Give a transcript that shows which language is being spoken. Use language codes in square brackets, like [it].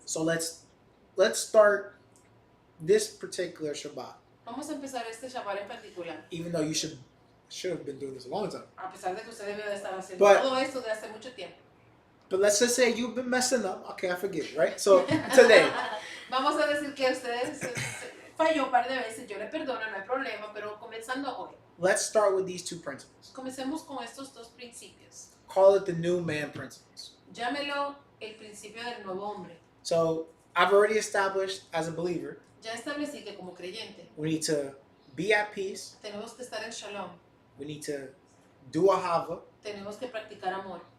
[en] So let's start this particular Shabbat, [es] Vamos a empezar este Shabbat en particular, [en] even though you should have been doing this a long time. [es] a pesar de que usted debió de estar haciendo [en] But- [es] todo esto de hace mucho tiempo. [en] But let's just say you've been messing up. Okay, I forgive you, right? So today, [es] Vamos a decir que usted falló un par de veces, yo le perdono, no hay problema, pero comenzando hoy, [en] let's start with these two principles. [es] comencemos con estos dos principios. [en] Call it the new man principles. [es] Llámelo el principio del nuevo hombre. [en] So I've already established as a believer, [es] Ya establecí que como creyente [en] we need to be at peace. [es] tenemos que estar en shalom, [en] We need to do ahava, [es] tenemos que practicar amor